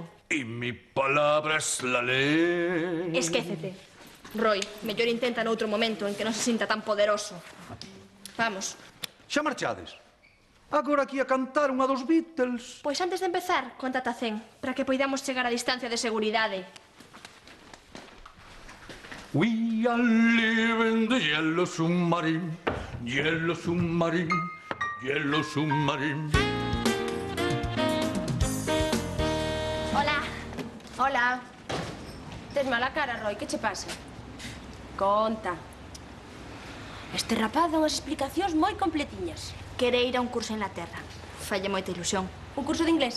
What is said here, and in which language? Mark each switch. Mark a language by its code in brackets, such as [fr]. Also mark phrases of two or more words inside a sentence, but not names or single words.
[es] Y mi palabra es la ley. [gl] Esquécete. Roy, mellor intenta noutro momento en que non se sinta tan poderoso. Vamos. Xa marchades? Agora aquí a cantar unha dos Beatles. Pois antes de empezar, contate a 100, para que poidamos chegar a distancia de seguridade. [en] We are living the yellow submarine, yellow submarine, yellow submarine. [gl] Hola. Hola. Tes mala cara, Roy, que che pasa? Conta. Este rapaz dá unhas explicacións moi completiñas. Quere ir a un curso en Inglaterra. Falle moita ilusión. Un curso de inglés?